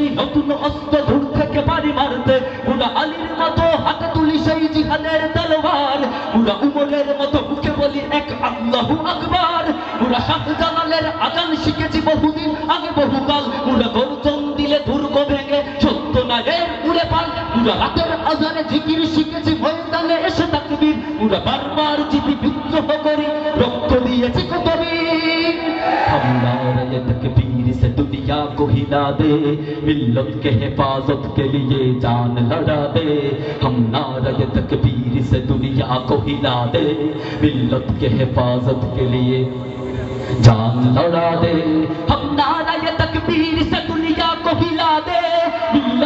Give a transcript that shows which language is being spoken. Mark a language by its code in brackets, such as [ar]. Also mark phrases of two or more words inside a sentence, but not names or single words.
[bn] নতুন অস্ত্র দূর থেকে পারি মারতে মোরা আলীর মতো হাতে তুলি সেই জিহাদের তলোয়ার মোরা উমরের মতো মুখে বলি এক আল্লাহু আকবার মোরা শাহজালালের আজান শিখেছি বহুদিন আগে বহুকাল মোরা গর্জন দিলে দুর্গ ভেঙে সত্য নায়ের উড়ে পাল মোরা রাতের আজানে জিকির শিখেছি ময়দানে এসে তাকবীর মোরা বারবার জিতি বিদ্রোহ করি রক্ত দিয়েছি কত [ur] ہم نعرہ تکبیر سے دنیا کو ہلا دے ملت کے حفاظت کے لیے جان لڑا دے ہم نعرہ تکبیر سے دنیا کو ہلا دے ملت کے حفاظت کے لیے جان لڑا دے ہم نعرہ تکبیر سے دنیا کو ہلا دے ملت